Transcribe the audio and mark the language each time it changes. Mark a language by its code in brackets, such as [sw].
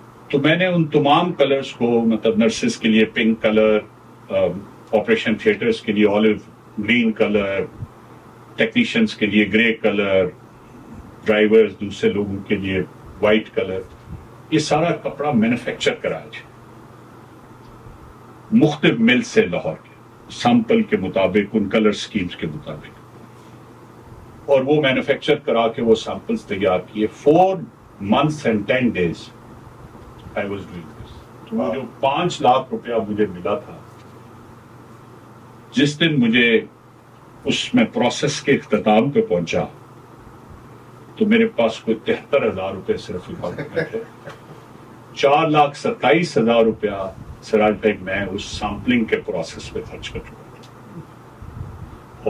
[ur] تو میں نے ان تمام کلرز کو، مطلب نرسز کے لیے پنک کلر، آپریشن تھیٹرز کے لیے آلیو گرین کلر، ٹیکنیشینز کے لیے گرے کلر، ڈرائیورز دوسرے لوگوں کے لیے وائٹ کلر، یہ سارا کپڑا مینوفیکچر کرایا جائے مختلف مل سے لاہور کے سیمپل کے مطابق، ان کلر سکیمز کے مطابق، اور وہ مینوفیکچر کرا کے وہ سیمپلز تیار کیے. [en] 4 months and 10 days I was doing this. [ur] تو وہ جو 5 لاکھ روپیہ مجھے ملا تھا، جس دن مجھے اس میں پروسیس کے اختتام پہ پہنچا تو میرے پاس کوئی 73,000 روپے صرف اکاؤنٹ میں تھے. 4,27,000 روپیہ سراج بھائی میں اس سیمپلنگ کے پروسیس پہ خرچ کر چکا تھا.